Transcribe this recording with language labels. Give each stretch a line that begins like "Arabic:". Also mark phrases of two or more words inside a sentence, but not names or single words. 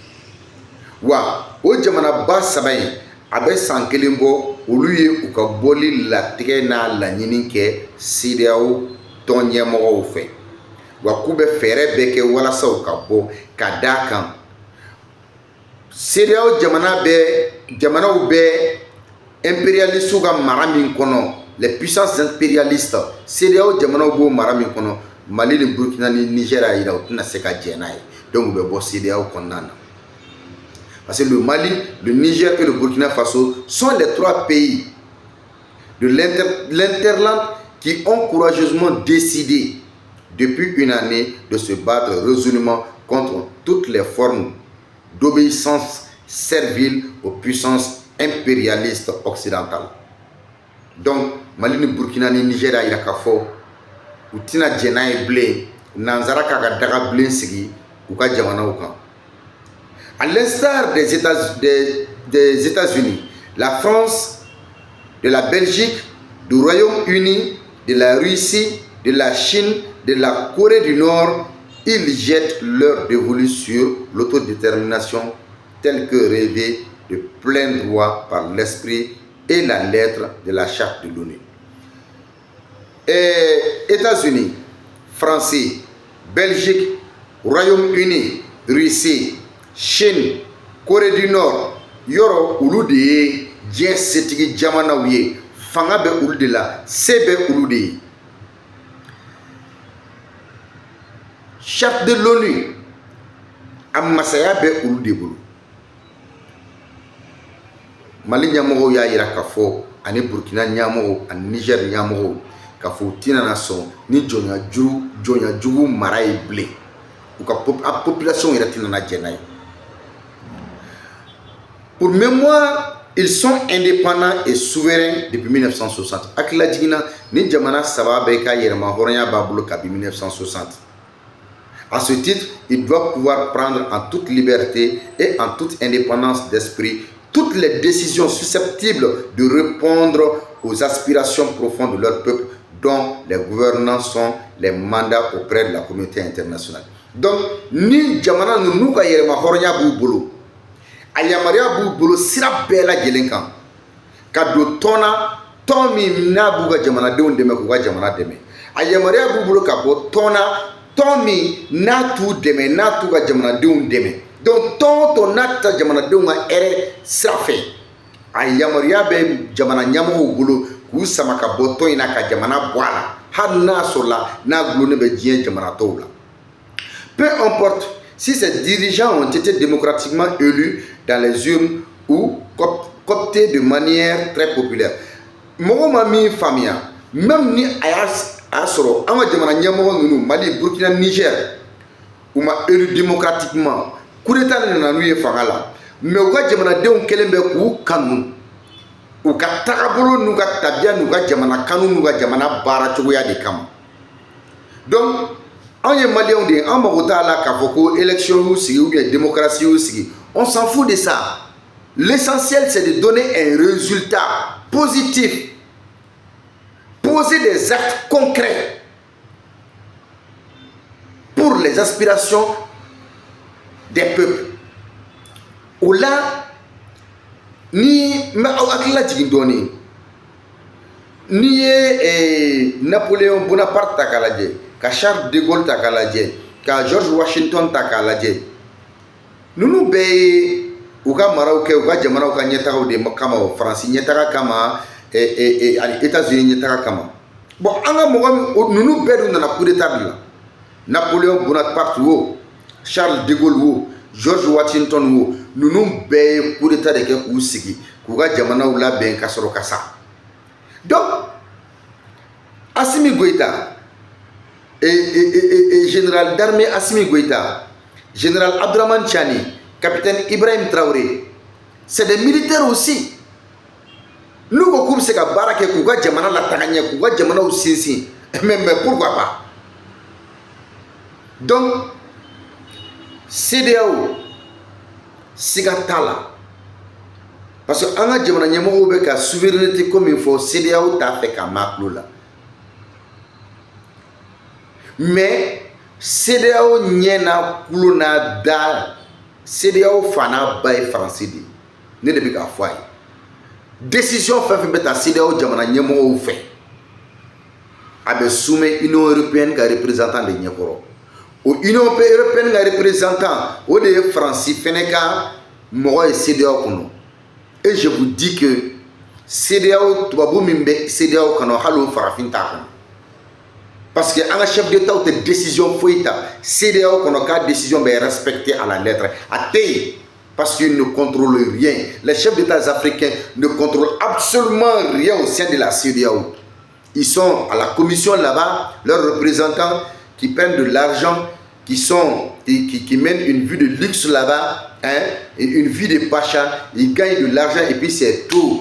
Bambara: wa o jamanaba saba in a bɛ san kelen bɔ olu ye u ka bɔli latigɛ n'a laɲini kɛ CEDEAO tɔn ɲɛmɔgɔw fɛ wa k'u bɛ fɛɛrɛ bɛɛ kɛ walasa u ka bɔ ka d'a kan CEDEAO jamanaw bɛ impérialistes ka mara min kɔnɔ
French: les puissances impérialistes
Bambara: CEDEAO jamanaw b'o mara min kɔnɔ Mali ni Burkina ni Niger a yira u tɛna se ka jɛn n'a ye donc u bɛ bɔ CEDEAO kɔnɔna na
French: parce que le Mali, le Niger et le Burkina Faso sont les trois pays de l'interland qui ont courageusement décidé depuis une année de se battre résolument contre toutes les formes d'obéissance servile aux puissances impérialistes occidentales. Donc,
Bambara: Mali ni Burkina ni Niger a yira k'a fɔ u tɛna jɛn n'a ye bilen nanzara k'a ka daga bilen sigi u ka jamanaw kan.
French: À l'instar des États-Unis, la France, de la Belgique, du Royaume-Uni, de la Russie, de la Chine, de la Corée du Nord, ils jettent leur dévolu sur l'autodétermination telle que rêvée de plein droit par l'esprit et la lettre de la Charte de l'ONU. États-Unis, Français, Belgique, Royaume-Uni, Russie, Chine, Corée du Nord,
Bambara: yɔrɔ olu de ye diɲɛ setigi jamanaw ye fanga bɛ olu de la se bɛ olu de ye Charte de l'ONU a masaya bɛ olu de bolo Mali ɲɛmɔgɔw y'a yira k'a fɔ ani Burkina ɲɛmɔgɔw ani Niger ɲɛmɔgɔw k'a fɔ u tɛna na sɔn ni jɔnya jugu mara ye bilen u ka population yɛrɛ tɛna na jɛn n'a ye.
French: Pour mémoire, ils sont indépendants et souverains depuis 1960.
Bambara: Akila jigina ni jamana saba bɛ ka yɛrɛma hɔrɔnya b'a bolo kabi 1960.
French: À ce titre, ils doivent pouvoir prendre en toute liberté et en toute indépendance d'esprit toutes les décisions susceptibles de répondre aux aspirations profondes de leur peuple dont les gouvernants sont les mandats auprès de la communauté internationale. Donc,
Bambara: ni jamana n'u ka yɛrɛma hɔrɔnya b'u bolo a yamaruya b'u bolo sira bɛɛ lajɛlen kan ka don tɔn na tɔn min n'a b'u ka jamanadenw dɛmɛ k'u ka jamana dɛmɛ a yamaruya b'u bolo ka bɔ tɔn na tɔn min n'a t'u dɛmɛ n'a t'u ka jamanadenw dɛmɛ donc tɔn o tɔn n'a ta jamanadenw ka hɛrɛ sira fɛ a yamaruya bɛ jamana ɲɛmɔgɔw bolo k'u sama ka bɔ tɔn in na ka jamana bɔ a la hali n'a sɔrɔla n'a gulonnen bɛ diɲɛ jamana tɔw la
French: peu importe si ces dirigeants ont été démocratiquement élus dans les urnes ou cooptés de manière très populaire.
Bambara: Mɔgɔ ma min faamuya même ni a sɔrɔ an ka jamana ɲɛmɔgɔ ninnu Mali Burkina Niger u ma
French: élu démocratiquement coup d'état
Bambara: de nana n'u ye fanga la mais u ka jamanadenw kɛlen bɛ k'u kanu u ka tagabolo n'u ka tabiya n'u ka jamana kanu n'u ka jamana baara cogoya de kama. Donc anw ye maliyɛnw de ye an mago t'a la k'a fɔ ko élection y'u sigi
French: ou bien
Bambara: démocratie y'u sigi,
French: on s'en fout de ça. L'essentiel c'est de donner un résultat positif, poser des actes concrets pour les aspirations des peuples.
Bambara: O la ni n bɛ aw hakili lajigin dɔɔni n'i ye Napoléon Bonaparte ta k'a lajɛ ka Charles de Gaulle ta k'a lajɛ ka George Washington ta k'a lajɛ ninnu bɛɛ ye u ka maraw kɛ u ka jamanaw ka ɲɛtagaw de kama o, Faransi ɲɛtaga kama ani États-Unis ɲɛtaga kama. Bon an ka mɔgɔ ninnu bɛɛ dun nana
French: coup d'état
Bambara: de la. Napoléon Bonaparte wo, Charles de Gaulle wo, George Washington wo, ninnu bɛɛ ye
French: coup d'état
Bambara: de kɛ k'u sigi k'u ka jamanaw labɛn ka sɔrɔ ka sa.
French: Donc Assimi Goïta et général d'armée Assimi Goïta, général Abdourahmane Tiani, capitaine Ibrahim Traoré, c'est des militaires aussi.
Bambara: Nous ko se ka baara kɛ k'u ka jamana lataga ɲɛ k'u ka jamanaw sinsin,
French: mais pourquoi pas?
Bambara: Donc CEDEAO siga t'a la
French: parce que
Bambara: an ka jamana ɲɛmɔgɔw bɛ ka
French: souveraineté comme il faut,
Bambara: CEDEAO t'a fɛ ka ma tulo la. Mais CEDEAO ɲɛ n'a tulo n'a da, CEDEAO fa n'a ba ye Faransi de ye, ne de bɛ k'a fɔ a ye. Décision fɛn fɛn bɛ ta CEDEAO jamana ɲɛmɔgɔw fɛ a bɛ soumet Union européenne ka représentant de ɲɛkɔrɔ. O Union européenne ka représentant o de ye Faransi fɛnɛ ka mɔgɔ ye CEDEAO kɔnɔ.
French: Et je vous dis que
Bambara: CEDEAO tubabu min bɛ CEDEAO kɔnɔ hali o farafin t'a kɔnɔ.
French: Parce que un chef d'État ou une décision foïta,
Bambara: CEDEAO kɔnɔ ka décision bɛ
French: respectée à la lettre. A tey parce qu'ils ne contrôlent rien. Les chefs d'État africains ne contrôlent absolument rien au sein de la CEDEAO. Ils sont à la commission là-bas, leurs représentants qui prennent de l'argent, qui mènent une vie de luxe là-bas, hein, une vie de pacha, ils gagnent de l'argent et puis c'est tout.